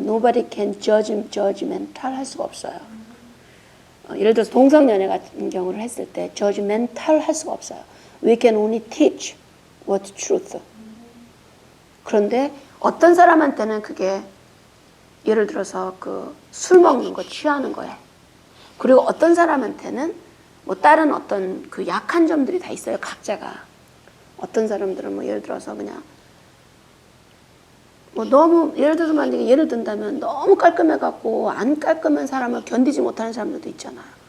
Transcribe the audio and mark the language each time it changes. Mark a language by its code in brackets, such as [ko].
[en] Nobody can judgmental [ko] 할 수가 없어요. 예를 들어서 동성연애 같은 경우를 했을 때 judgmental 할 수가 없어요. [en] We can only teach what's truth. [ko] 그런데 어떤 사람한테는 그게 예를 들어서 그 술 먹는 거 취하는 거예요. 그리고 어떤 사람한테는 뭐 다른 어떤 그 약한 점들이 다 있어요. 각자가. 어떤 사람들은 뭐 예를 들어서 그냥 뭐 너무 예를 들어서 만약에 예를 든다면 너무 깔끔해갖고 안 깔끔한 사람을 견디지 못하는 사람들도 있잖아요.